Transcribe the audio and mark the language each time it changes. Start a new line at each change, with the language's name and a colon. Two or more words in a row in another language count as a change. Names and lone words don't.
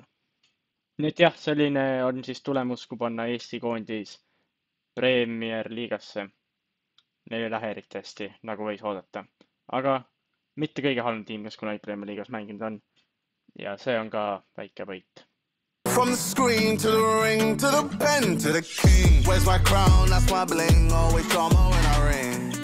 Estonian: Nii et jah, selline on siis tulemus, kui panna Eesti koondis Premier Liigasse. Neil ei lähe eriti hästi, nagu võis oodata. Aga mitte kõige halvem tiim, kes kunagi Premier Liigas mänginud on. Ja see on ka väike võit.
English: From the screen to the ring, to the pen, to the king. Where's my crown? That's my bling. Always drama when I ring.